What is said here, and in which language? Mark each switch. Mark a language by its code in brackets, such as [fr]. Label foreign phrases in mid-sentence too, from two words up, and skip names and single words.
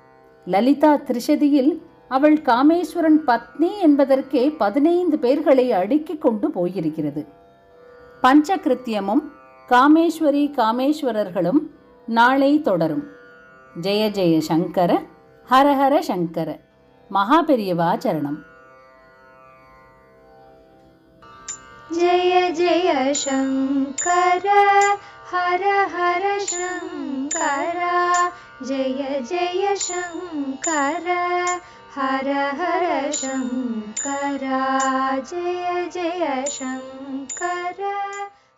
[ta] லலிதா திரிஷதியில் அவள் காமேஸ்வரன் பத்னி என்பதற்கே 15 பேர்களை அடுக்கிக் கொண்டு போயிருக்கிறது. பஞ்சகிருத்தியமும் காமேஸ்வரி காமேஸ்வரர்களும் நாளை தொடரும். [sa] जय जय शङ्कर, हरहर शङ्कर. [ta] மகாபெரியவா சரணம். [sa] जय जय शङ्कर हर हर शङ्कर, जय जय शङ्कर हर हर शङ्कर, जय जय शङ्कर.